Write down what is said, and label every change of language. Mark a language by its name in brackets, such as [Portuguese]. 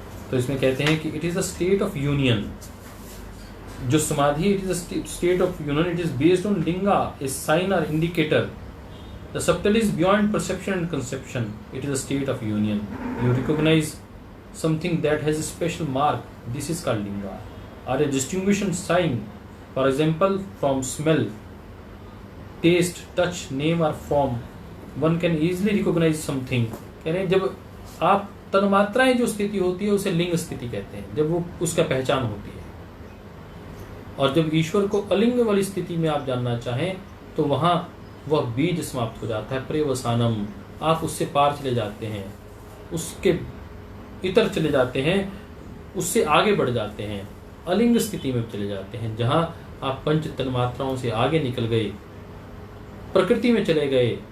[Hindi] तो इसमें कहते हैं कि [English] It is a state of union. जो समाधि, it is a state of union, it is based on linga, a sign और indicator. The subtle is beyond perception and conception. It is a state of union. You recognize something that has a special mark. This is called linga, or a distinguishing sign. For example, from smell, taste, touch, name or form, one can easily recognize something. [Hindi] कह रहे हैं जब आप तन्मात्राएं जो स्थिति होती है उसे लिंग स्थिति कहते हैं, जब वो उसका पहचान होती है। और जब ईश्वर को अलिंग वाली स्थिति में आप जानना चाहें तो वहां वह बीज समाप्त हो जाता है, प्रेवसानम। आप उससे पार चले जाते हैं, उसके इतर चले जाते हैं, उससे आगे बढ़ जाते हैं, अलिंग स्थिति में चले जाते हैं, जहां आप पंच तन्मात्राओं से आगे निकल गए, प्रकृति में चले गए।